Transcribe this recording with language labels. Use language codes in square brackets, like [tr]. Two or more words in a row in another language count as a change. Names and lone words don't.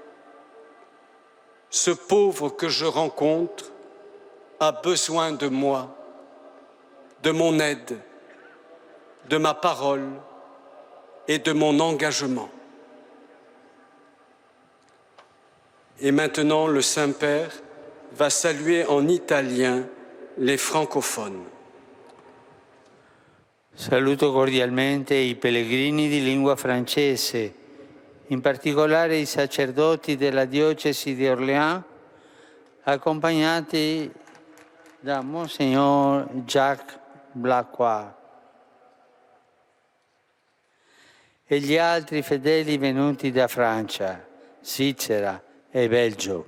[fr] Ce pauvre que je rencontre a besoin de moi, de mon aide, de ma parole et de mon engagement. Et maintenant, le Saint-Père va saluer en italien les francophones. [it] Saluto cordialmente i pellegrini di lingua francese, in particolare i sacerdoti della diocesi di Orléans, accompagnati da Monsignor Jacques Blacquart, e gli altri fedeli venuti da Francia, Svizzera e Belgio.